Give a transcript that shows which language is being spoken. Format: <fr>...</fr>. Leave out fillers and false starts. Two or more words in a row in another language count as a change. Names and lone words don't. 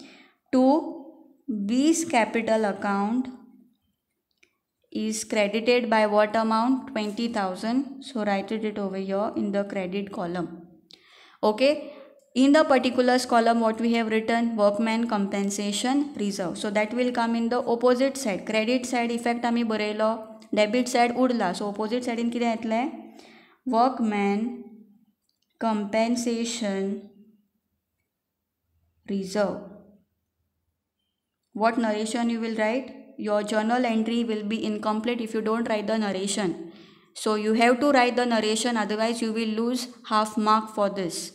<en>To B's capital account is credited by what amount? 20,000. So write it over here in the credit column. Okay. In the particulars column what we have written? Workman compensation reserve. So that will come in the opposite side. Credit side effect</en> <kok>आम्ही बरयलो,</kok> <en>debit side उरला. So opposite side in</en> <kok>कितें येतलें?</kok> <en>Workman compensation reserve. What narration you will write? Your journal entry will be incomplete if you don't write the narration. So you have to write the narration, otherwise you will lose half mark for this.</en>